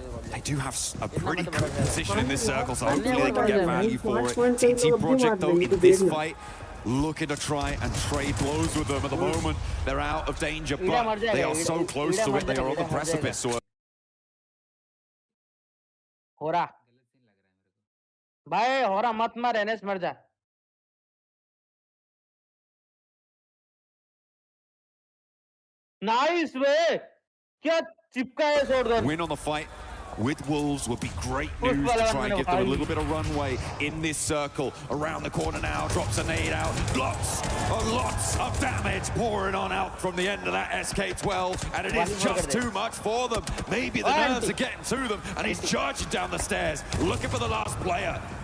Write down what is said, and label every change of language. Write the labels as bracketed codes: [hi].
[en] They do have a pretty good position in this circle, so hopefully they can get value for it. TT Project though in this fight, looking to try and trade blows with them at the moment. They're out of danger, but they are so close to it, they are on the precipice. So [hi] होरा भाई होरा मत मार, NS मर जा। Nice way, क्या चिपका है shotgun. [en] Win on the fight with Wolves would be great news to try and give them a little bit of runway in this circle. Around the corner now, drops a nade out. Lots of damage pouring on out from the end of that SK-12, and it is just too much for them. Maybe the nerves are getting to them, and he's charging down the stairs, looking for the last player.